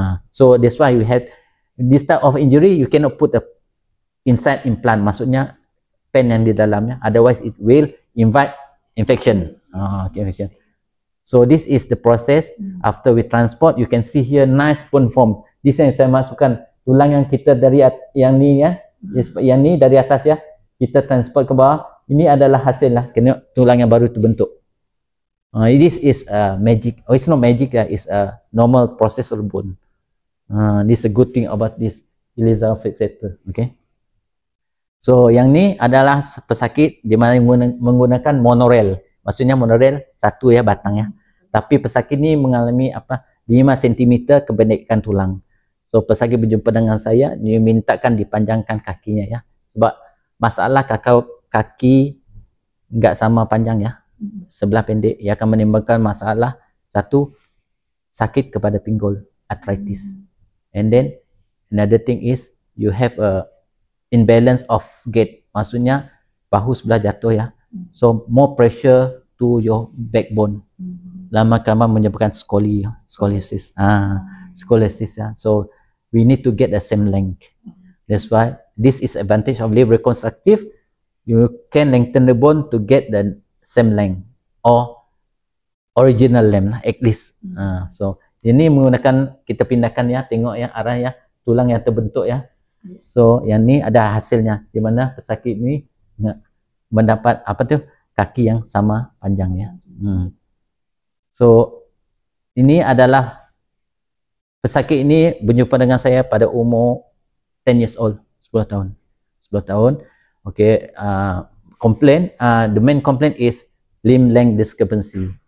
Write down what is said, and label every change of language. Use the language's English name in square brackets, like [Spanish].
[English] So that's why we have this type of injury. You cannot put a inside implant, [Malay] maksudnya pen yang di dalamnya, [English] otherwise it will invite infection. Infection. So this is the process after we transport. You can see here nice bone form. [Malay] This yang saya masukkan tulang yang kita dari yang ni ya, yang ni dari atas ya, kita transport ke bawah. Ini adalah hasil lah, kena tulang yang baru terbentuk. [English] This is magic. It's not magic, it's a normal process of bone. This is a good thing about this Ilizarov fixator. Okay. [Malay] So yang ni adalah pesakit di mana menggunakan monorail. Maksudnya monorail satu ya batang ya. Tapi pesakit ni mengalami 5 cm kependekan tulang. So pesakit berjumpa dengan saya, dia mintakan dipanjangkan kakinya ya. Sebab masalah kaki enggak sama panjang ya. Sebelah pendek, ia akan menimbulkan masalah satu, sakit kepada pinggul, arthritis. [English] And then another thing is you have a imbalance of gait. [Malay] Maksudnya bahu sebelah jatuh ya. [English] So more pressure to your backbone. [Malay] Lama-lama menyebabkan scoliosis. Scoliosis ya. [English] So we need to get the same length. That's why this is advantage of limb reconstructive. You can lengthen the bone to get the same length or original length at least. [Malay] So ini menggunakan, kita pindahkan ya, tengok ya arah ya tulang yang terbentuk ya. So yang ni ada hasilnya di mana pesakit ni mendapat kaki yang sama panjangnya. So ini adalah pesakit ini berjumpa dengan saya pada umur [English] 10 years old, [Malay] 10 tahun. 10 tahun. [English] Okay, complaint, the main complaint is limb length discrepancy.